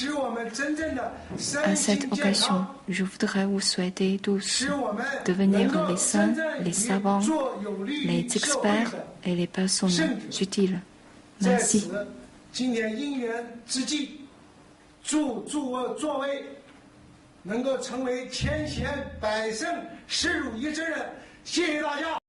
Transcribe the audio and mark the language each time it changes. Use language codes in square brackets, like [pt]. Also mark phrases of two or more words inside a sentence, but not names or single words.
[fr] À cette occasion, je voudrais vous souhaiter tous devenir les saints, les savants, les experts et les personnes utiles. Merci. [zh] 能够成为千贤百圣十如一之人。谢谢大家。